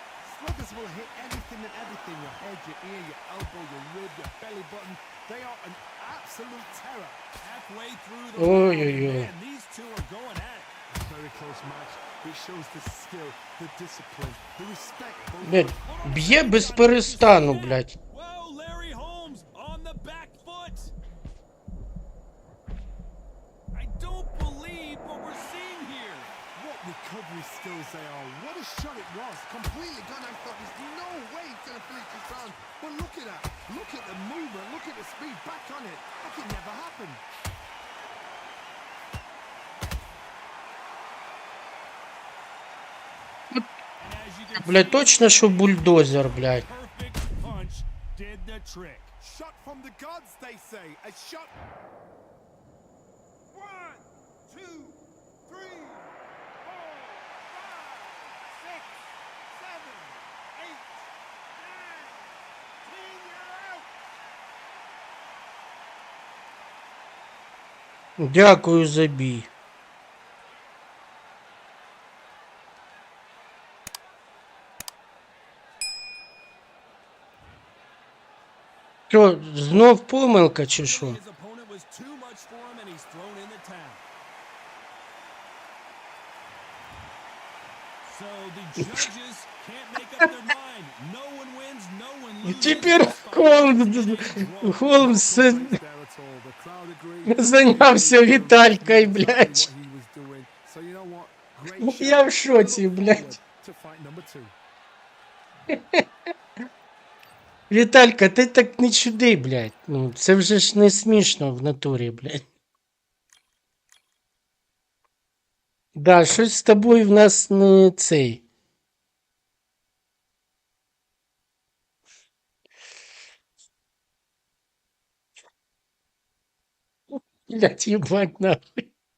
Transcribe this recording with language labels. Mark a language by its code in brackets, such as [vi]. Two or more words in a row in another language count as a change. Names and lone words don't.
[en] Sluggers will hit anything and everything, your head, your ear, your elbow, your rib, your belly button. They are an absolute terror. Halfway through the [uk] Ой, [en] round, [uk] ой, ой. [en] man, these two are going at it. Very close match. It shows the skill, the discipline, the respect. [uk] Блядь, б'є без перестану, блядь. [en] Whoa, Larry Holmes on the back foot. I don't believe what we're seeing here. What recovery skills they are. What a shot it was. Completely gone. I thought there's no way he's going to finish this round. But look at that. Look at the movement. Look at the speed. Back on it. Like it never happened. And as you can [uk] Блядь, [en] see, [uk] точно, що бульдозер, блядь. [en] perfect punch did the trick. Shot from the gods, they say. A shot. 1, 2, 3, 4, 5, 6, 7, 8, 9, 10, you're out. [uk] Дякую за бій. Що, знов помилка чи що? [en] His opponent was too much for him and he's thrown in the towel. So the judges can't make up their mind. No one wins, no one loses. [uk] Тепер Холмс [en] There at all. The crowd agreed. [uk] зайнявся Віталькою, блядь. [en] What he was doing. So you know what? Great [uk] Я в [en] shot. [uk] шоці, [en] Look [uk] блядь. [en] forward to fight number 2. [uk] Віталька, ти так не чуди, блядь. Ну, це вже ж не смішно в натурі, блядь. Да, щось з тобою в нас не цей. Блядь, їбать нахуй.